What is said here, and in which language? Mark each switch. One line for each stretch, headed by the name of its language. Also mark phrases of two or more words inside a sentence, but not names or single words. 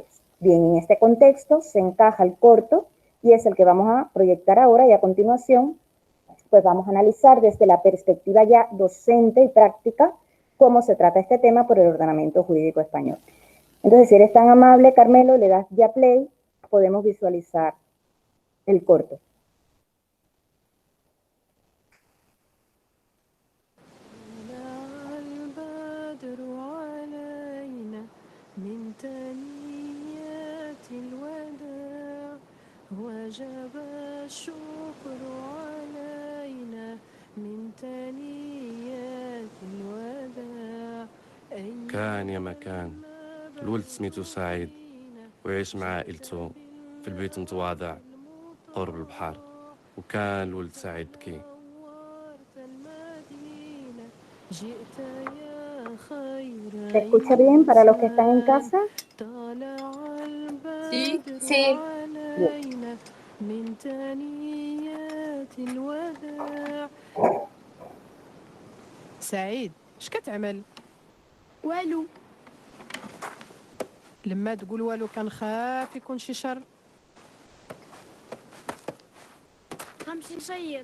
Spanish: Bien, en este contexto se encaja el corto y es el que vamos a proyectar ahora, y a continuación pues vamos a analizar desde la perspectiva ya docente y práctica cómo se trata este tema por el ordenamiento jurídico español. Entonces, si eres tan amable, Carmelo, le das ya play, podemos visualizar el corto.
Arabic: وجب الشكر علينا من ثنيات الوداع. كان يا مكان الولد سميتو سعيد ويعيش مع عائلته في البيت متواضع قرب البحر. وكان الولد سعيد بكي.
Spanish: ¿Se escucha bien para los que están en casa? Sí, sí. Bien.
Arabic: من ثنيات الوداع. سعيد، اش كتعمل؟ والو. لما تقول والو كنخاف يكون شي شر. غنمشي نصيد.